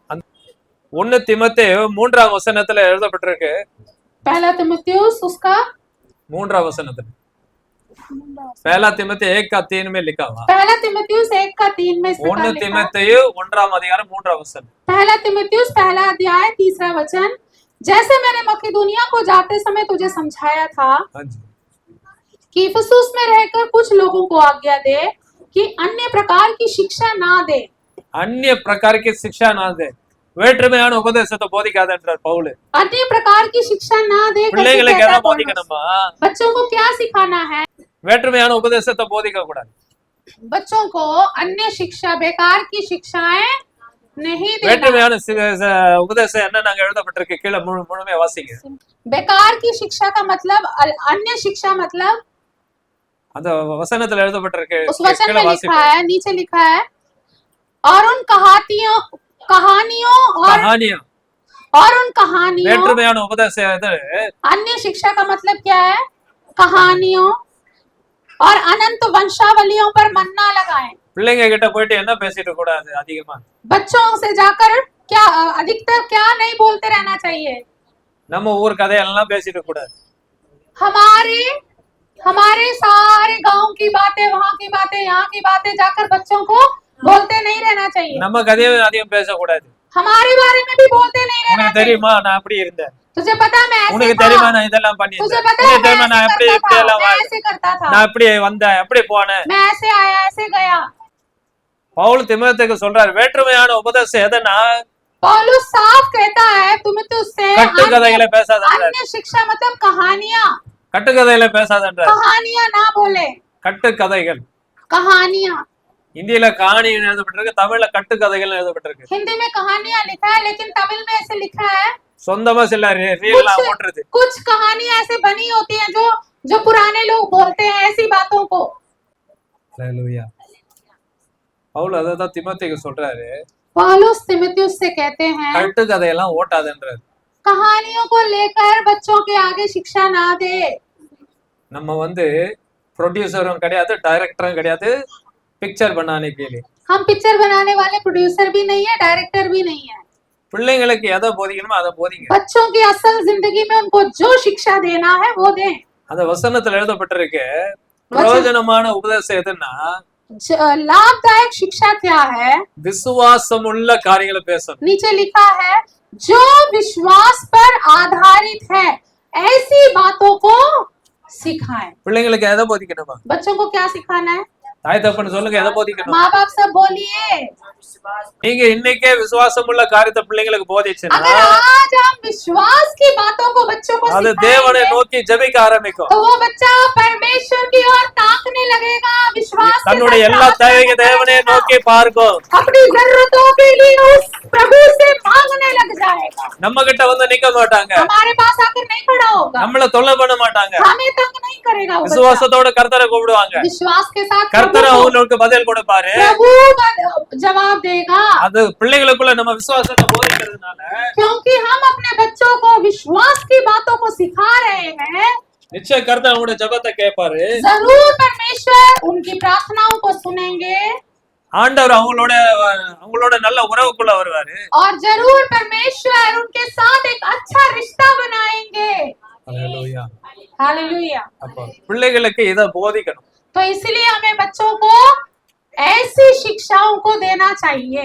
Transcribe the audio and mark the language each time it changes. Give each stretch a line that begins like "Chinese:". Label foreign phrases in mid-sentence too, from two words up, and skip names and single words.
Tamil: 1 தீமோத்தேயு 3ஆம் வசனத்துல எழுதப்பட்டிருக்கு.
Hindi: पहला तीमुथियुस उसका
Tamil: 3ஆம் வசனத்துல,
Hindi: पहला तीमुथेयु 1:3 में लिखा हुआ। पहला तीमुथियुस 1:3 में इस प्रकार 1 लिखा है।
Tamil: तीमुथेयु 1ஆம் அதிகாரம் 3ஆம் वचन।
Hindi: पहला तीमुथियुस पहला अध्याय 3रा वचन, जैसे मैंने मकिदुनिया को जाते समय तुझे समझाया था हाँ जी। कि इफिसुस में रहकर कुछ लोगों को आज्ञा दे कि अन्य प्रकार की शिक्षा ना दे। अन्य प्रकार की शिक्षा ना दे,
Tamil: வேற்றுமையான உபதேசத்தை போதிக்காதன்றார் பவுல்.
Hindi: अन्य प्रकार की शिक्षा ना दे करके
Tamil: பிள்ளைகளுக்கு
Hindi: कहता
Tamil: எதை
Hindi: है पौलुस।
Tamil: போதிக்கணுமா?
Hindi: बच्चों को क्या सिखाना है?
Tamil: வேற்றுமையான உபதேசத்தை போதிக்க கூடாது.
Hindi: बच्चों को अन्य शिक्षा, बेकार की शिक्षाएं नहीं देना।
Tamil: வேற்றுமையான உபதேசம் என்ன நாங்க எழுதப்பட்டிருக்கு, கீழே முழுமையா வாசிங்க.
Hindi: बेकार की शिक्षा का मतलब, अन्य शिक्षा मतलब,
Tamil: அந்த வசனத்துல எழுதப்பட்டிருக்கு,
Hindi: उस वचन
Tamil: கீழே
Hindi: में लिखा
Tamil: வாசிங்க.
Hindi: है, नीचे लिखा है, और उन कहानियों कहानियां, और उन कहानियों,
Tamil: வேற்றுமையான உபதேசம் இது.
Hindi: अन्य शिक्षा का मतलब क्या है? कहानियों और अनंत वंशावलियों पर मन ना लगाएं।
Tamil: பிள்ளைங்க கிட்ட போயிட்டு என்ன பேசிட்டு கூடாது அதிகமா.
Hindi: बच्चों से जाकर क्या अधिकतर क्या नहीं बोलते रहना चाहिए?
Tamil: நம்ம ஊர் கதையெல்லாம் பேசிட்டு கூடாது.
Hindi: हमारे सारे गांव की बातें, वहाँ की बातें, यहाँ की बातें जाकर बच्चों को बोलते नहीं रहना चाहिए।
Tamil: நம்ம கதையை அதிகம் பேசக்கூடாது.
Hindi: हमारे बारे में भी बोलते नहीं रहना
Tamil: உனக்கு
Hindi: चाहिए।
Tamil: தெரியுமா நான் அப்படி இருந்தேன்,
Hindi: तुझे पता मैं ऐसे
Tamil: உனக்கு
Hindi: था,
Tamil: தெரியுமா நான் இதெல்லாம்
Hindi: तुझे
Tamil: பண்ணியிருந்தேன்,
Hindi: पता है
Tamil: உனக்கு
Hindi: मैं
Tamil: தெரியுமா நான்
Hindi: ऐसे
Tamil: எப்படி
Hindi: करता
Tamil: இப்படி
Hindi: था,
Tamil: எல்லாம்
Hindi: मैं ऐसे करता था,
Tamil: நான் இப்படி வந்தேன் அப்படி போனேன்.
Hindi: मैं ऐसे आया, ऐसे गया।
Tamil: பவுல் தீமோத்தேயுக்கு சொல்றாரு, வேற்றுமையான உபதேசம் எதனா,
Hindi: पौलुस साफ कहता है तुम्हें तो उससे
Tamil: கட்டுக்கதைகளை பேசாதன்றார்.
Hindi: अन्य शिक्षा मतलब कहानियां,
Tamil: கட்டுக்கதைகளை பேசாதன்றார்.
Hindi: कहानियां ना बोले,
Tamil: கட்டுக்கதைகள்.
Hindi: कहानियां।
Tamil: இந்தியில காணி எழுதப்பட்டிருக்கு, தமிழ்ல கட்டுக்கதைகள் எழுதப்பட்டிருக்கு.
Hindi: हिंदी में कहानियां लिखा है लेकिन तमिल में ऐसे लिखा है
Tamil: சொந்தமா சில ரீல்லாம் ஓட்டுறது.
Hindi: कुछ कहानियां ऐसे बनी होती हैं जो जो पुराने लोग बोलते हैं ऐसी बातों को।
Tamil: ஹல்லேலூயா. பவுல் அததான் திமோத்தேயுக்கு சொல்றாரு,
Hindi: पौलुस तिमुथियुस से कहते हैं
Tamil: கட்டுக்கதையெல்லாம் ஓட்டாதன்றாரு.
Hindi: कहानियों को लेकर बच्चों के आगे शिक्षा ना दे।
Tamil: நம்ம ப்ரொடியூசரும் கிடையாது, டைரக்டரும் கிடையாது, பிக்சர்
Hindi: बनाने के लिए. हम पिक्चर बनाने वाले प्रोड्यूसर भी नहीं है, डायरेक्टर भी नहीं है।
Tamil: பிள்ளைங்களுக்கு எதை போதிக்கணுமோ அதை போதிங்க.
Hindi: बच्चों की असल जिंदगी में उनको जो शिक्षा देना है वो दें।
Tamil: அந்த வசனத்துல எழுதப்பட்டிருக்கு, பிரயோஜனமான உபதேசம் எதுன்னா
Hindi: लाभदायक शिक्षा क्या है?
Tamil: விசுவாசமுள்ள காரியங்களை பேசணும்.
Hindi: नीचे लिखा है जो विश्वास पर आधारित है ऐसी बातों को सिखाएं।
Tamil: பிள்ளைங்களுக்கு எதை போதிக்கணுமா?
Hindi: बच्चों को क्या सिखाना है?
Tamil: தாய் தகப்பன் சொல்லுங்க, எதை போதிக்கணும்?
Hindi: माँ बाप सब बोलिए।
Tamil: நீங்க இன்னைக்கே விசுவாசமுள்ள காரியத்தை பிள்ளைங்களுக்கு போதிச்சீங்கன்னா
Hindi: अगर आज हम विश्वास की बातों को बच्चों को
Tamil: அது தேவனை நோக்கி ஜெபிக்க ஆரம்பிக்கும்.
Hindi: तो वो बच्चा परमेश्वर की ओर ताकने लगेगा, विश्वास के
Tamil: தன்னுடைய
Hindi: साथ
Tamil: எல்லா
Hindi: प्रार्थना
Tamil: தேவையை
Hindi: करने
Tamil: தேவனை
Hindi: लगेगा।
Tamil: நோக்கி பார்க்கும்.
Hindi: अपनी जरूरतों के लिए उस प्रभु से मांगने लग जाएगा।
Tamil: நம்ம கிட்ட நிக்க மாட்டாங்க,
Hindi: हमारे पास आकर नहीं खड़ा होगा,
Tamil: நம்மள தொல்லை பண்ண மாட்டாங்க.
Hindi: हमें तंग नहीं करेगा। वो बच्चा
Tamil: விசுவாசத்தோட கர்த்தரை கூப்பிடுவாங்க,
Hindi: विश्वास के साथ
Tamil: கர்த்தர்
Hindi: प्रभु
Tamil: அவங்களுக்கு பதில் கொடுப்பாரு.
Hindi: जवाब देगा,
Tamil: அது பிள்ளைகளுக்குள்ள நம்ம விசுவாசத்தை போதிக்கிறதுனால
Hindi: क्योंकि हम अपने बच्चों को विश्वास की बातों को सिखा रहे हैं।
Tamil: நிச்சய கர்த்தர் அவங்களுடைய ஜெபத்தை கேட்பாரு.
Hindi: जरूर परमेश्वर उनकी प्रार्थनाओं को सुनेंगे
Tamil: ஆண்டவர் அவங்களோட நல்ல உறவுக்குள்ள வருவாரு.
Hindi: और जरूर परमेश्वर उनके साथ एक अच्छा रिश्ता बनाएंगे।
Tamil: ஹல்லேலூயா.
Hindi: हालेलुया।
Tamil: அப்போ பிள்ளைகளுக்கு இத போதிக்கணும்.
Hindi: तो इसलिए हमें बच्चों को ऐसी शिक्षाओं को देना चाहिए।